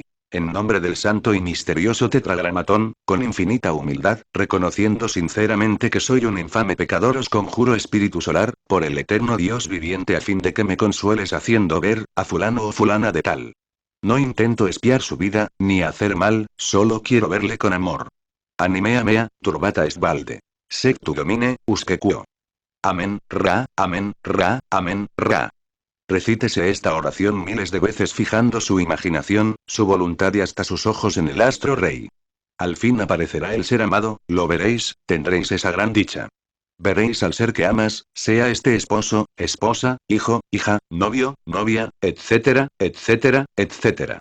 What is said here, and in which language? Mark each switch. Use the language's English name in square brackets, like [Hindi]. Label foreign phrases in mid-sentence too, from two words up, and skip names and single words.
[Spanish] En nombre del santo y misterioso tetragramatón, con infinita humildad, reconociendo sinceramente que soy un infame pecador, os conjuro espíritu solar, por el eterno Dios viviente, a fin de que me consueles haciendo ver, a fulano o fulana de tal. No intento espiar su vida, ni hacer mal, solo quiero verle con amor. [Latin] Animea mea, turbata est valde. Sec tu domine, usque quo. [Spanish] Amén, ra, amén, ra, amén, ra. Recítese esta oración miles de veces fijando su imaginación, su voluntad y hasta sus ojos en el astro rey. Al fin aparecerá el ser amado, lo veréis, tendréis esa gran dicha. Veréis al ser que amas, sea este esposo, esposa, hijo, hija, novio, novia, etcétera, etcétera, etcétera.